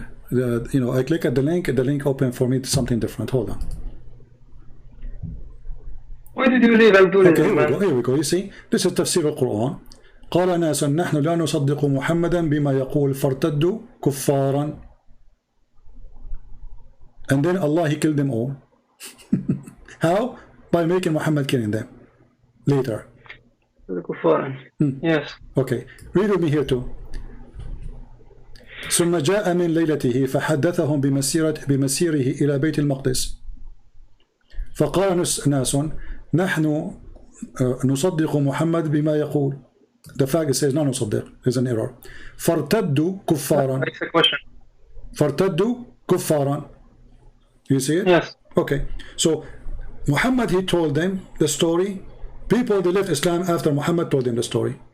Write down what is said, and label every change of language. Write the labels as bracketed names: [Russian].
[English] You know, I click at the link opened for me to something different. Hold on. Why did you leave? I'll do it. Here we go. You see, this is تفسير القرآن. [Arabic] قال ناس نحن لا نصدق محمدا بما يقول فارتدوا كفارا. [English] And then Allah, he killed them all. How? By making Muhammad killing them later. Yes. Okay. Read with me here too. [Arabic] ثم جاء من ليلته فحدثهم بمسيره إلى بيت المقدس فقال ناس نحن نصدق محمد بما يقول. [English] The fact it says [Arabic] لا نصدق [English] is an error. [Arabic] فارتدوا كفارا. فارتدوا كفارا. [English] You see it? Yes. Okay. So Muhammad, he told them the story. People, they left Islam after Muhammad told them the story.